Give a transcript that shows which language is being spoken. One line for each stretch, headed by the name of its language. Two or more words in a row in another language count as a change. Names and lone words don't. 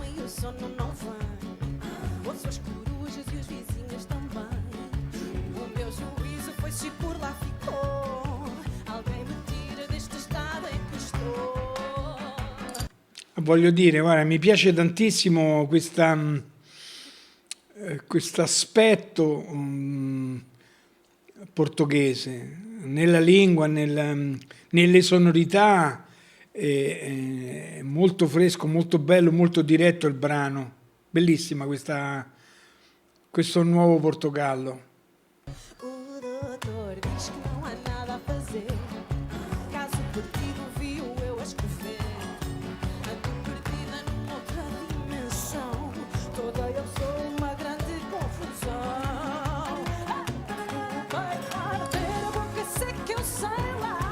Portuguese: sono não vem. Ouço as corujas e os vizinhos também. O meu juízo foi-se e por lá ficou. Alguém me tira deste estado em que estou.
Italian: Voglio dire, guarda, mi piace tantissimo questo aspetto portoghese, nella lingua, nelle sonorità, è molto fresco, molto bello, molto diretto il brano. Bellissima questo nuovo Portogallo.
Portuguese: O doutor diz que não há nada a fazer. Caso perdido viu eu a escrever. Ando perdida numa outra dimensão. Toda eu sou uma grande confusão. Vai arder a boca, sei que eu sei lá.